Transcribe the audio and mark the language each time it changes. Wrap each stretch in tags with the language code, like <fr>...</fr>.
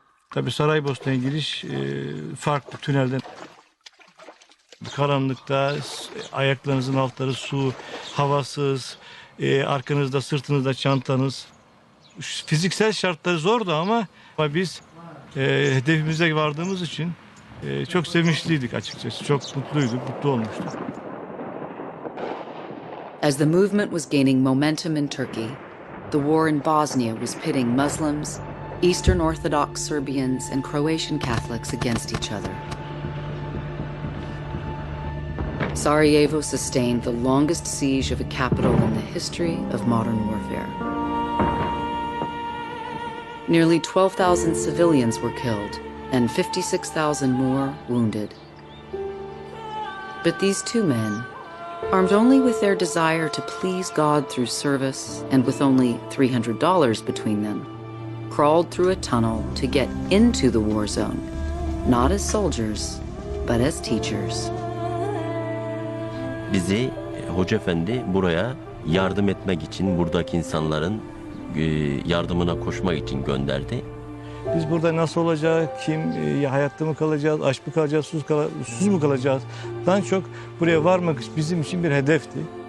<tr>Tabii Saraybosna'ya giriş farklı tünelden. Karanlıkta ayaklarınızın altları su, havasız, arkanızda sırtınızda çantanız. Fiziksel şartları zordu ama biz hedefimize vardığımız için çok sevinçliydik açıkçası. Çok mutluyduk, mutlu olmuştuk.</tr> <en>As the movement was gaining momentum in Turkey, the war in Bosnia was pitting Muslims, Eastern Orthodox Serbians, and Croatian Catholics against each other. Sarajevo sustained the longest siege of a capital in the history of modern warfare. Nearly 12,000 civilians were killed and 56,000 more wounded. But these two men, armed only with their desire to please God through service and with only $300 between them, crawled through a tunnel to get into the war zone, not as soldiers, but as teachers.</en> <tr>Bizi Hoca Efendi buraya yardım etmek için, buradaki insanların yardımına koşmak için gönderdi. Biz burada nasıl olacak, hayatta mı kalacağız, aç mı kalacağız, susuz mu kalacağız? Daha çok buraya varmak bizim için bir hedefti.</tr>